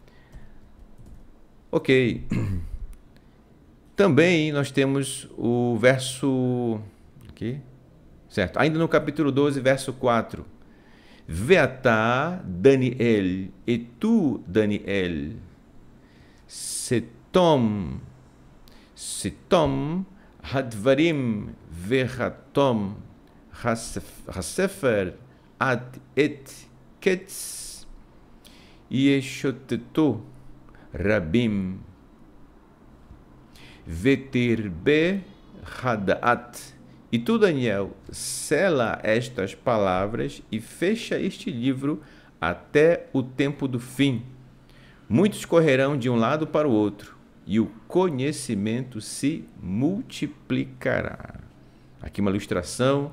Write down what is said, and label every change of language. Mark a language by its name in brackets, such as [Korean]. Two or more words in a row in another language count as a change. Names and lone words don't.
[Portuguese] Ok. Também nós temos o verso... Aqui, certo? Ainda no capítulo 12, verso 4. Veatá, Daniel, e tu, Daniel, [Hebrew] סתום הדברים וחתום הספר עד עת קץ ישוטטו רבים ותרבה הדעת. [Portuguese] E tu, Daniel, sela estas palavras e fecha este livro até o tempo do fim. Muitos correrão de um lado para o outro, e o conhecimento se multiplicará. Aqui uma ilustração.